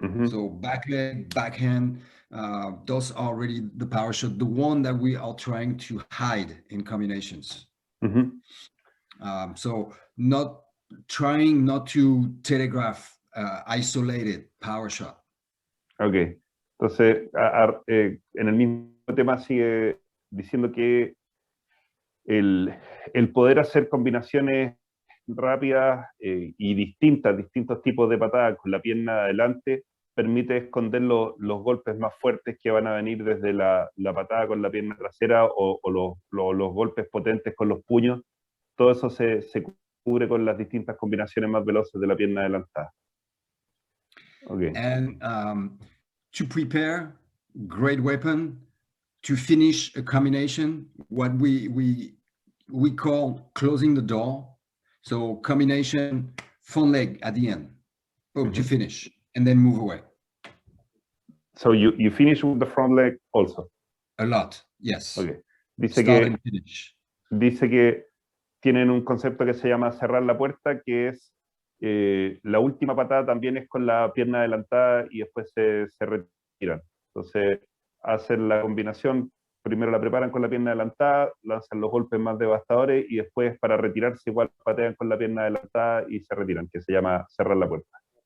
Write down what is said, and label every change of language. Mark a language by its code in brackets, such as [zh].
[en] So back leg, backhand, those are really the power shot, the one that we are trying to hide in combinations. So trying not to telegraph isolated power shot. [es] Ok, entonces en el mismo tema sigue diciendo que el poder hacer combinaciones rápidas y distintos tipos de patadas con la pierna adelante permite esconder los golpes más fuertes que van a venir desde la patada con la pierna trasera o los golpes potentes con los puños. Todo eso se cubre con las distintas combinaciones más veloces de la pierna adelantada. [en] Okay. And to prepare, great weapon. To finish a combination, what we call closing the door. So combination, front leg at the end, to finish, and then move away. So you finish with the front leg also? A lot, yes. Okay. [es] Dice que tienen un concepto que se llama cerrar la puerta, que es la última patada también es con la pierna adelantada y después se retiran. Entonces hacen la combinación, primero la preparan con la pierna adelantada, lanzan los golpes más devastadores y después para retirarse igual patean con la pierna adelantada y se retiran, que se llama cerrar la puerta.